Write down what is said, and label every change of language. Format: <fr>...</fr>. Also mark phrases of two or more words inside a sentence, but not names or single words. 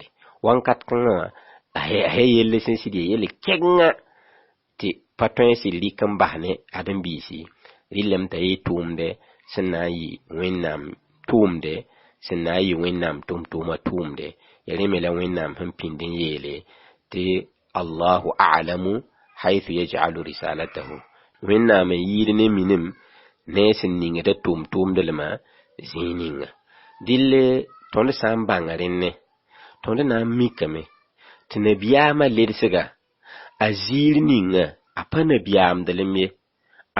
<mos>Wãnkat kãngã wã a ya yelle sẽn sɩd ya yelle kɛgengã tɩ pa tõe n sɩd rɩk n bas ne ãdem-biisi rɩlame t'a yɩ tʋʋmdɛ sẽn na n yɩ wẽnnaam tʋʋmdɛ sẽn na n yɩ wẽnnaam tʋm-tʋʋmã tʋʋmde ya rẽ me la wẽnnaam sẽn pĩnd n yeele tɩ allahu</mos> <ar>a'lamu haythu yaj'alu risalatahu</ar> <mos>wẽnnaam n yɩɩd ne minim ne sẽn ningda tʋʋm-tʋʋmdlmã zĩig ninga dɩll tõnd sã n bãng rẽnne tõnd na n mikame tɩ nabiyaamã ledsga a ziir ninga a pa nabiyaamdlem ye a</mos>